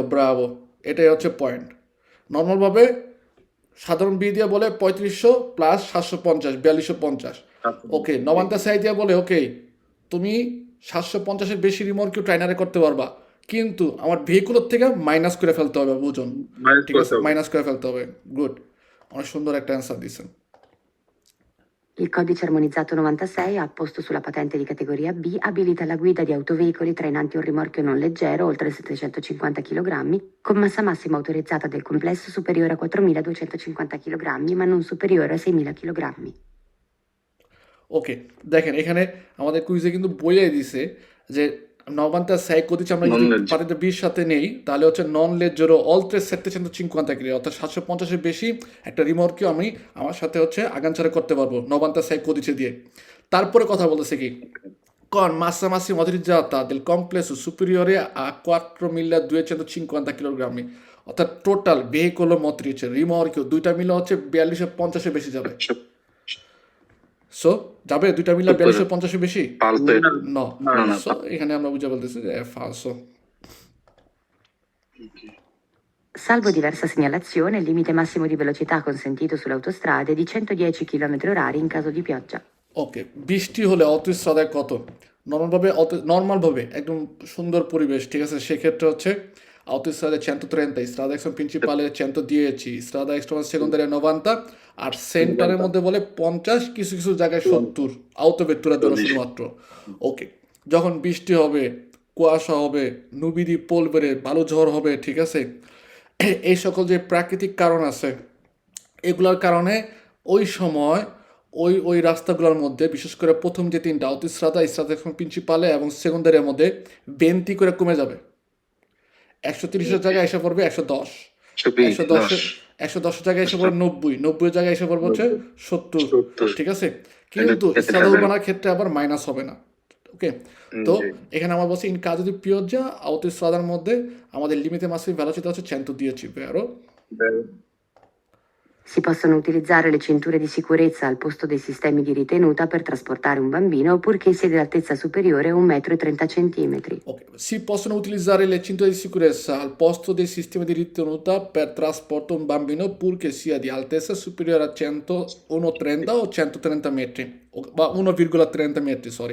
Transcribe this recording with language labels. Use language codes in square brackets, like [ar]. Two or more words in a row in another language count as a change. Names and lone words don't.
[bn] ব্রাভো, এটাই হচ্ছে পয়েন্ট। নর্মালভাবে সাধারণ বি দিয়ে বলে 3500 প্লাস 750, 4250। ওকে, নবান্তা স্যাই দিয়ে বলে ওকে তুমি 750-এর বেশি রিমোর্কিও ট্রাইনারে করতে পারবা, কিন্তু আমার ভেহিকুলের থেকে মাইনাস করে ফেলতে হবে ওজন, ঠিক আছে? মাইনাস করে ফেলতে হবে। গুড, অনেক সুন্দর একটা অ্যান্সার দিয়েছেন। [it] Il codice armonizzato 96, apposto sulla patente di categoria B, abilita la guida di autoveicoli trainanti un rimorchio non leggero oltre 750 kg, con massa massima autorizzata del complesso superiore a 4.250 kg, ma non superiore a 6.000 kg. [bn] ওকে, দেখেন এখানে আমাদের কুইজে কিন্তু বলে দিছে যে [it] novantasei codice [bn] আমরা যদি পাতেন্টা বির সাথে নেই তাহলে হচ্ছে [it] non leggero oltre 750 kg, [bn] অর্থাৎ 750-এর বেশি একটা রিমোর্কিও আমি আমার সাথে হচ্ছে আগানছাড়া করতে পারবো [it] novantasei codice [bn] দিয়ে। তারপরে কথা বলতেছে কি [it] con massa massima autorizzata del complesso superiore a 4.250 kg, [bn] অর্থাৎ টোটাল ভেহিকল motrice রিমর্কিও দুইটা মিলে হচ্ছে 4250 বেশি যাবে। সো যাবে দুইটা মিলে 4250 বেশি? ফালতু এটা। ন না, না, সো এখানে আমরা বুঝে বলতেছি যে ফালসো। [it] Salvo diversa segnalazione, il limite massimo di velocità consentito sulle autostrade è di 110 km/h in caso di pioggia. [bn] ওকে, বৃষ্টি হলে অটোস্ট্রাদায় কত? নর্মালভাবে একদম সুন্দর পরিবেশ, ঠিক আছে, সেক্ষেত্রে হচ্ছে [it] autostrade 130, strada extra principale 110, strada extra secondaria 90, [bn] আর সেন্টারের মধ্যে বলে 50, কিছু কিছু জায়গায় 70 autovettura জন্য শুধুমাত্র। ওকে, যখন বৃষ্টি হবে, কুয়াশা হবে, [it] nubi di polvere, [bn] বালু ঝড় হবে, ঠিক আছে, এই সকল যে প্রাকৃতিক কারণ আছে এগুলোর কারণে ওই সময় ওই রাস্তাগুলোর মধ্যে বিশেষ করে প্রথম যে তিনটা [it] autostrada, strada [bn] প্রিন্সিপালে এবং সেকেন্ডারির মধ্যে বেন্তি করে কমে যাবে। 130-এর জায়গায় এসে পড়বে 110, 110-এর জায়গায় এসে পড়বে 90-এর জায়গায় এসে পড়বে হচ্ছে 70, ঠিক আছে, কিন্তু [it] strada urbana [bn] ক্ষেত্রে আবার মাইনাস হবে না। ওকে, তো এখানে আমার বলছি ইন [it] caso di pioggia [bn] autostradar মধ্যে আমাদের [it] limite massimo di velocità [bn] হচ্ছে 110, vero? [it] Si possono utilizzare le cinture di sicurezza al posto dei sistemi di ritenuta per trasportare un bambino purché sia di altezza superiore a 1,30 m. Ok, si possono utilizzare le cinture di sicurezza al posto dei sistemi di ritenuta per trasporto un bambino purché sia di altezza superiore a 130 o 130 metri, বা 1,30 metri, sorry.